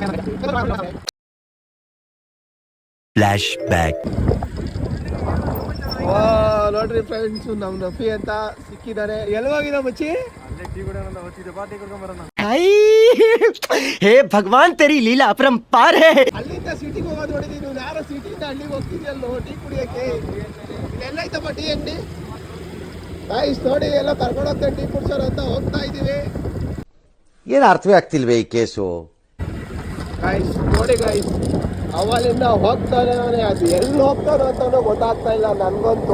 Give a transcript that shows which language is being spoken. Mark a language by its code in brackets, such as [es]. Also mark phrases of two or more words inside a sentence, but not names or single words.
[en] Flash back. [kn] ನೋಡ್ರಿ ಫ್ರೆಂಡ್ಸ್, ನಮ್ ರಫಿ ಅಂತ ಸಿಕ್ಕಿದ್ದಾರೆ. ಎಲ್ಗೋಗಿದ ಮಚ್ಚಿ? [hi] हे भगवान तेरी लीला अपरंपार है. [kn] ಅಲ್ಲಿಂದ ಸಿಟಿಗೆ ಹೋಗೋದು ನೋಡಿದೀನಿ. ನೀವು ಯಾರೋ ಸಿಟಿಯಿಂದ ಹಳ್ಳಿಗೆ ಹೋಗ್ತಿದ್ಯಲ್ಲೋ ಟೀ ಕುಡಿಯಕ್ಕೆ. ಇಲ್ಲೆಲ್ಲ ಐತಪ್ಪ ಟೀ ಅಂಗಡಿ. ಗಾಯ್ಸ್ ನೋಡಿ, ಎಲ್ಲ ಕರ್ಕೊಂಡು ಹೋಗ್ತಾ ಟೀ ಕುಡ್ಸೋರು ಅಂತ ಹೋಗ್ತಾ ಇದೀವಿ. ಏನು ಅರ್ಥವೇ ಆಗ್ತಿಲ್ವೇ ಈ ಕೇಸು? ಗಾಯ್ಸ್ ನೋಡಿ ಗಾಯ್ಸ್, ಅವಲಿಂದ ಹೋಗ್ತಾನೆ, ಅದು ಎಲ್ಲಿ ಹೋಗ್ತಾನೋ ಅಂತಾನೋ ಗೊತ್ತಾಗ್ತಾ ಇಲ್ಲ ನನ್ಗಂತೂ.